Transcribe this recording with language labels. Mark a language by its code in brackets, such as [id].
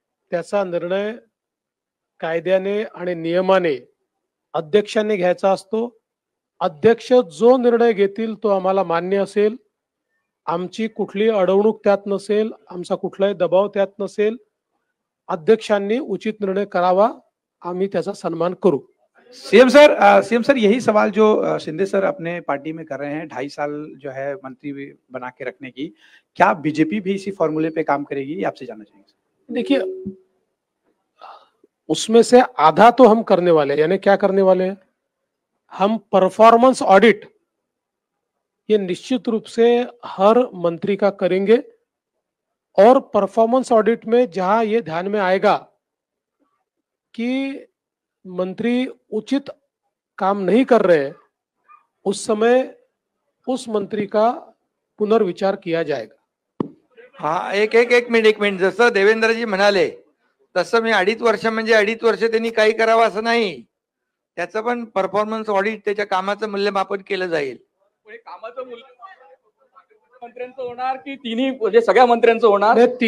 [mr] त्याचा निर्णय कायद्याने आणि नियमाने अध्यक्षांनी घ्यायचा असतो. अध्यक्ष जो निर्णय घेतील तो आम्हाला मान्य असेल, आमची कुठली अडवणूक त्यात नसेल, आमचा कुठलाही दबाव त्यात नसेल. अध्यक्षांनी उचित निर्णय करावा, आम्ही त्याचा सन्मान करू. [hi] सीएम सर, यही सवाल जो शिंदे सर अपने पार्टी में कर रहे हैं, 2.5 साल जो है मंत्री बना के रखने की, क्या बीजेपी भी इसी फॉर्मूले पे काम करेगी, ये आपसे जानना चाहेंगे? देखिए, उसमें से आधा तो हम करने वाले हैं, यानी क्या करने वाले हैं, हम परफॉर्मेंस ऑडिट ये निश्चित रूप से हर मंत्री का करेंगे, और परफॉर्मेंस ऑडिट में जहां ये ध्यान में आएगा कि मंत्री उचित काम नहीं कर रहे, उस समय उस मंत्री का पुनर्विचार किया जाएगा. [mr] हा, एक मिनिट, जसं देवेंद्रजी म्हणाले तसं मी 2.5 वर्ष म्हणजे 2.5 वर्ष त्यांनी काही करावं असं नाही. त्याचं पण परफॉर्मन्स ऑडिट, त्याच्या कामाचं मूल्यमापन केलं जाईल. कामाचं मंत्र्यांचं होणार की तिन्ही, म्हणजे सगळ्या मंत्र्यांचं होणार?